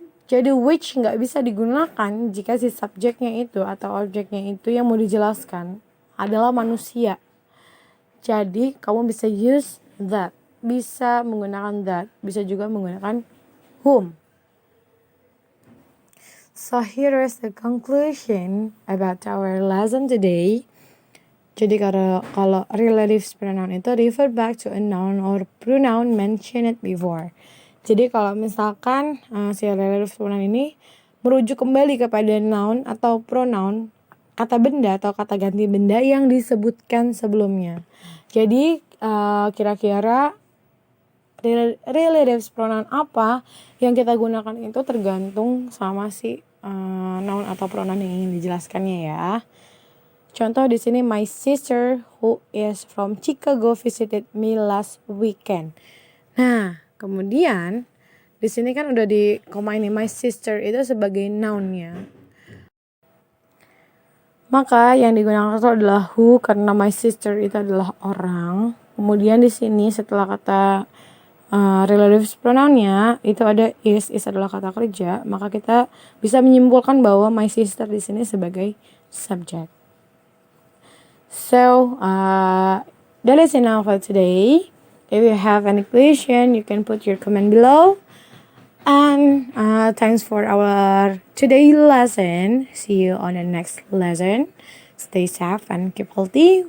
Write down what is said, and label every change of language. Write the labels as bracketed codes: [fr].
[id] Jadi which nggak bisa digunakan jika si subjeknya itu atau objeknya itu yang mau dijelaskan adalah manusia. Jadi kamu bisa [en] use that, [id] bisa menggunakan that, bisa juga menggunakan whom. [en] So here is the conclusion about our lesson today. [id] Jadi kalau [en] relative pronoun itu refer back to a noun or pronoun mentioned before. [id] Jadi kalau misalkan si relative pronoun ini merujuk kembali kepada noun atau pronoun, kata benda atau kata ganti benda yang disebutkan sebelumnya. Jadi kira-kira relative pronoun apa yang kita gunakan itu tergantung sama si noun atau pronoun yang ingin dijelaskannya ya. Contoh di sini, [en] my sister who is from Chicago visited me last weekend. [id] Nah, kemudian di sini kan udah di koma ini [en] my sister [id] itu sebagai nounnya. Maka yang digunakan itu adalah who karena [en] my sister [id] itu adalah orang. Kemudian di sini setelah kata relative pronounnya itu ada is adalah kata kerja, maka kita bisa menyimpulkan bahwa [en] my sister [id] di sini sebagai subject. [en] So that is enough for today. If you have any question, you can put your comment below. And thanks for our today lesson. See you on the next lesson. Stay safe and keep healthy.